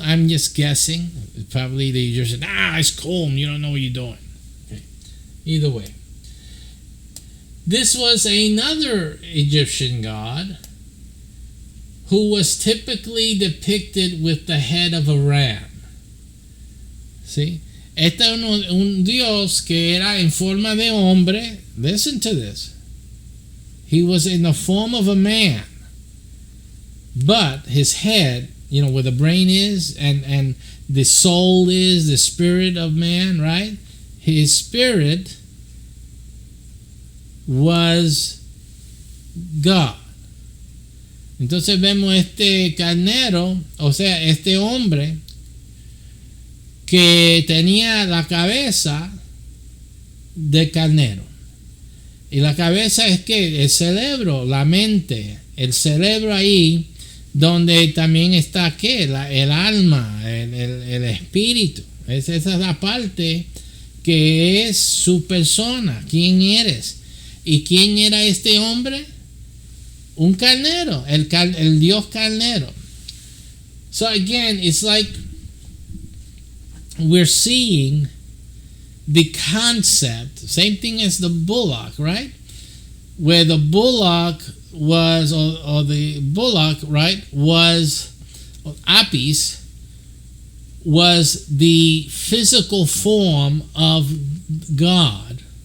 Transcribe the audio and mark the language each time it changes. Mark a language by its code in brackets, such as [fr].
[en] I'm just guessing. Probably they just said, it's cold. You don't know what you're doing. Okay. Either way. This was another Egyptian god who was typically depicted with the head of a ram. See? [es] Este es un dios que era en forma de hombre. [en] Listen to this. He was in the form of a man. But his head, where the brain is and the soul is, the spirit of man, right? His spirit was God. [es] Entonces vemos este carnero, o sea, este hombre que tenía la cabeza de carnero. Y la cabeza es que el cerebro, la mente, el cerebro ahí, donde también está ¿qué? El alma, el espíritu. Esa es la parte que es su persona. ¿Quién eres? ¿Y quién era este hombre? Un carnero, el dios carnero. [en] So again, it's like we're seeing the concept, same thing as the bullock, right? Where the bullock was, or the bullock, right, was, apis, was the physical form of God.